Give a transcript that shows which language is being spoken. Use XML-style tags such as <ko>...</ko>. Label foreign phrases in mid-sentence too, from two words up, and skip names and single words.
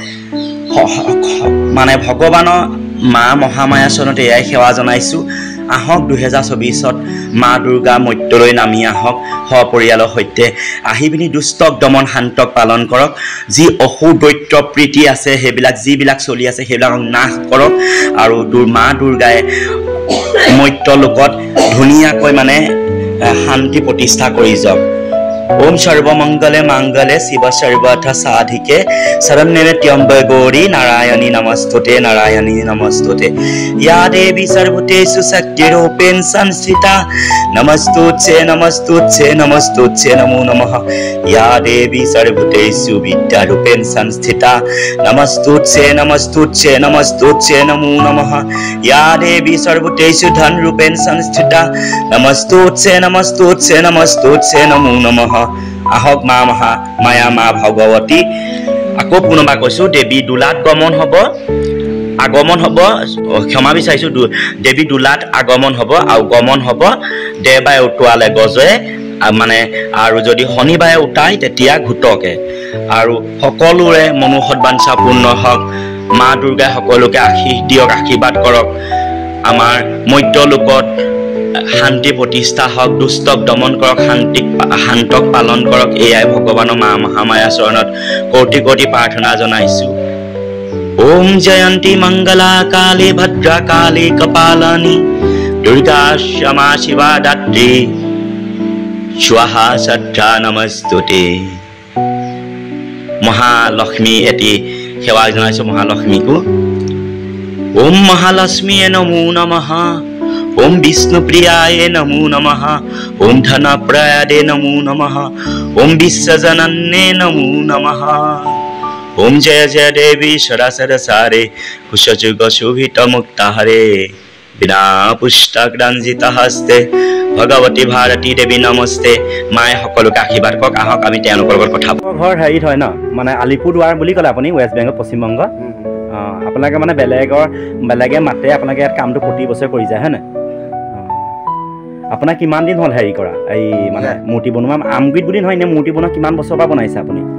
<as>মানে ভগৱানৰ মা মহামায়া চৰণত এয়াই সেৱা জনাইছোঁ আহক 2024ত মা দুৰ্গা মৰ্ত্যলৈ নামি আহক সপৰিয়ালৰ সৈতে আহি পিনি দুষ্টক দমন শান্তক পালন কৰক যি অসুৰ দৈত্য প্ৰীতি আছে সেইবিলাক যিবিলাক চলি আছে সেইবিলাকক নাশ কৰক আৰু মা দুৰ্গাই মৰ্ত্যলোকত ধুনীয়াকৈ মানে শান্তি প্ৰতিষ্ঠা কৰি যাওক</as> <sa>ओम सर्वमंगले मंगले शिव सर्वथ साधिके शरण्ये त्र्यंबके गौरी नारायणी नमस्तुते या देवी सर्वभूतेषु शक्तिरूपेण संस्थिता नमस्तुते नमो नमः या देवी सर्वभूतेषु विद्यारूपेण संस्थिता नमस्तुते नमो नमः या देवी सर्वभूतेषु धनरूपेण संस्थिता नमस्तुते नमो नमः</sa> <as>আহক মা মায়া মা ভগৱতী আকৌ পুনৰবাৰ কৈছোঁ দেৱী দোলাত আগমন হ'ব ক্ষমা বিচাৰিছোঁ দেৱী দোলাত আগমন হ'ব আৰু গমন হ'ব দেওবাৰে উঠোৱালে গজে মানে আৰু যদি শনিবাৰে উঠায় তেতিয়া ঘটকে আৰু সকলোৰে মনোহত বাঞ্ছা পূৰ্ণ হওক মা দুৰ্গাই সকলোকে আশীষ দিয়ক আশীৰ্বাদ কৰক আমাৰ মৰ্ত্যলোকত শান্তি প্ৰতিষ্ঠা হওক দুষ্টক দমন কৰক শান্তক পালন কৰক এয়াই ভগৱানৰ মা মহামায়া চৰণত কোটি কোটি প্ৰাৰ্থনা জনাইছোঁ</as> <sa>ओम जयंती मंगला काली भद्रा काली कपालानी दुर्गा क्षमा शिवा दात्री स्वाहा सद्धा नमस्तुते महालक्ष्मी</sa> <as>এটি সেৱা জনাইছোঁ</as> <sa>महालक्ष्मी को ओम महालक्ष्मी नमो नमः ओम विष्णुप्रियाय नमो नमः ओम धनप्रदाय नमो नमः ओम विश्वजनन्ये नमो नमः ओम जय जय देवी सरासर सारे कुशजुग शोभित मुक्ताहरे बिना पुस्तक रंजित हस्ते भगवती भारती देवी नमस्ते माय</sa> <as>সকলোকে আশীৰ্বাদ কৰক আহক আমি তেওঁলোকৰ লগত কথা ঘৰ হেৰিত হয় ন মানে আলিপুৰদুৱাৰ বুলি ক'লে আপুনি ৱেষ্ট বেংগল পশ্চিম বংগ আপোনালোকে মানে বেলেগে মাতে আপোনালোকে ইয়াত কামটো প্ৰতি বছৰ কৰি যায় হয় না আপোনাৰ কিমান দিন হ'ল হেৰি কৰা এই মানে মূৰ্তি বনোৱা আমগুৰিত বুলি নহয় নে মূৰ্তি বনোৱা কিমান বছৰ পৰা বনাইছে আপুনি</as>